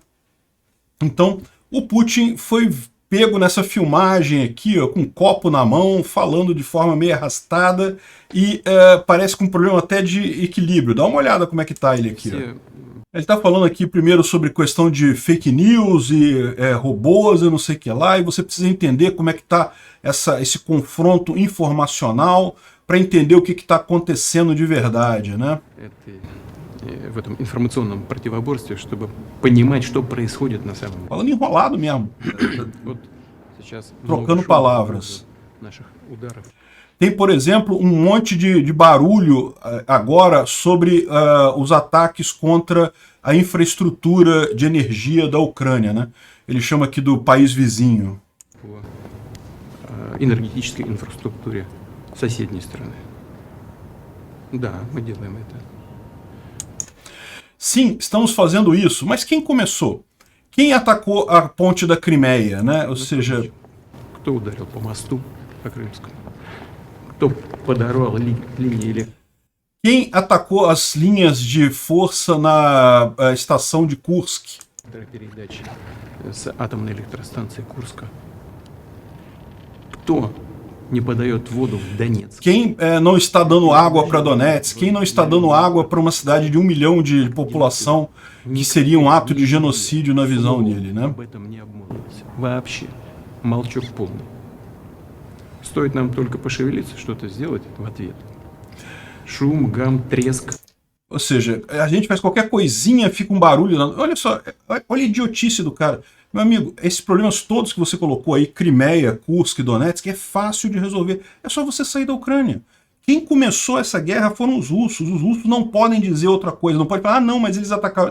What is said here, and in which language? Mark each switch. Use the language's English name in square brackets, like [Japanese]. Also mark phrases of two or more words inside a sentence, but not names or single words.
[Portuguese] Então, o Putin foi pego nessa filmagem aqui, ó, com um copo na mão, falando de forma meio arrastada e parece com um problema até de equilíbrio. Dá uma olhada como é que tá ele aqui. Ó. Ele está falando aqui primeiro sobre questão de [English] fake news [Portuguese] e robôs e não sei o que lá, e você precisa entender como é que está esse confronto informacional para entender o que está acontecendo de verdade, né? [Russian] В этом информационном противоборстве, чтобы понимать, что происходит на самом деле. [Portuguese] Falando enrolado mesmo. Trocando palavras. Tem, por exemplo, um monte de barulho agora sobre os ataques contra a infraestrutura de energia da Ucrânia, né? Ele chama aqui do país vizinho. [Russian] Энергетической инфраструктуре соседней страны. Да, мы делаем это. [Portuguese] Sim, estamos fazendo isso, mas quem começou? Quem atacou a ponte da Crimeia, né? Ou seja... [Russian] Кто ударил по мосту по Крымскому? Кто подорвал линии? [Portuguese] Quem atacou as linhas de força na estação de Kursk? [Russian] Передачи с атомной электростанции Курска. Кто не подает воду в Донецк? [Portuguese] Quem não está dando água para Donetsk? Quem não está dando água para uma cidade de 1 milhão de população, que seria um ato de genocídio na visão dele, né? [Russian] Вообще молчок полный. Стоит нам только пошевелиться, что-то сделать в ответ. Шум, гам, треск. [Portuguese] Ou seja, a gente faz qualquer coisinha, fica um barulho. Olha só, olha a idiotice do cara. Meu amigo, esses problemas todos que você colocou aí, Crimeia, Kursk, Donetsk, é fácil de resolver. É só você sair da Ucrânia. Quem começou essa guerra foram os russos não podem dizer outra coisa, não pode falar, ah, não, mas eles atacaram.